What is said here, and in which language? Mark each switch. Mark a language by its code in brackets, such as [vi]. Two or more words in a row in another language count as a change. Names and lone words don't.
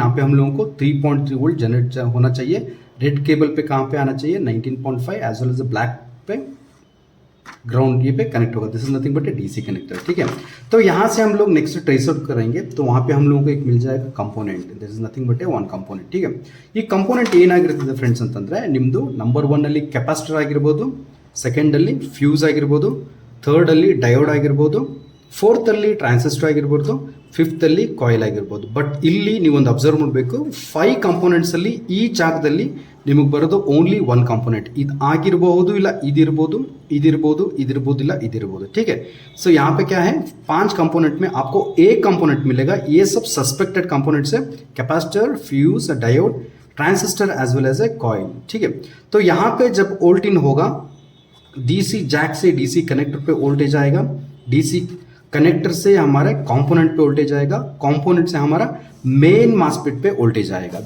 [hi] यहाँ पे हम लोगों को 3.3 [en] volt generate [hi] होना चाहिए. [en] red cable [hi] पे कहाँ पे आना चाहिए, 19.5 [en] as well as black [hi] पे ग्राउंड ये पे कनेक्ट होगा. [en] this is nothing but a DC connector. [hi] ठीक है, तो यहाँ से हम लोग [en] next trace out [hi] करेंगे तो वहाँ पे हम लोगों को एक मिल जाएगा कंपोनेंट. [en] this is nothing but a one component. [hi] ठीक है, [kn] ಈ ಕಂಪೋನೆಂಟ್ ಏನಾಗಿರ್ತದೆ ಫ್ರೆಂಡ್ಸ್ ಅಂತಂದ್ರೆ, ನಿಮ್ಮದು ನಂಬರ್ 1 ಅಲ್ಲಿ ಕೆಪಾಸಿಟರ್ ಆಗಿರ್ಬೋದು, ಸೆಕೆಂಡ್ ಅಲ್ಲಿ ಫ್ಯೂಸ್ ಆಗಿರ್ಬೋದು, ಥರ್ಡ್ ಅಲ್ಲಿ ಡಯೋಡ್ ಆಗಿರ್ಬೋದು, ಫೋರ್ತ್ ಅಲ್ಲಿ ಟ್ರಾನ್ಸಿಸ್ಟರ್ ಆಗಿರ್ಬೋದು, ಫಿಫ್ತ್ ಅಲ್ಲಿ ಕಾಯಿಲ್ ಆಗಿರ್ಬೋದು. ಬಟ್ ಇಲ್ಲಿ ನೀವೊಂದು ಅಬ್ಸರ್ವ್ ಮಾಡಬೇಕು, 5 ಕಂಪೋನೆಂಟ್ಸ್ ಅಲ್ಲಿ ಈ ಜಾಗದಲ್ಲಿ ನಿಮಗೆ ಬರೋದು [en] only 1 component. [kn] ಇದು ಆಗಿರಬಹುದು, ಇಲ್ಲ ಇದಿರಬಹುದು, ಇದಿರಬಹುದು, ಇದಿರಬಹುದು, ಇಲ್ಲ ಇದಿರಬಹುದು. [hi] ठीक है, सो यहाँ पे क्या है, 5 कंपोनेंट में आपको एक कंपोनेंट मिलेगा. ये सब [en] suspected components [hi] है, कैपेसिटर, फ्यूज, डायोड, ट्रांजिस्टर [en] as well as a coil. [hi] ठीक है, तो यहाँ पे जब [en] volt in [hi] होगा, [en] DC jack [hi] से [en] DC connector [hi] पे वोल्टेज आएगा, [en] DC connector [hi] से हमारे कंपोनेंट पे वोल्टेज आएगा, कंपोनेंट से हमारा [en] main MOSFET [hi] पे वोल्टेज आएगा.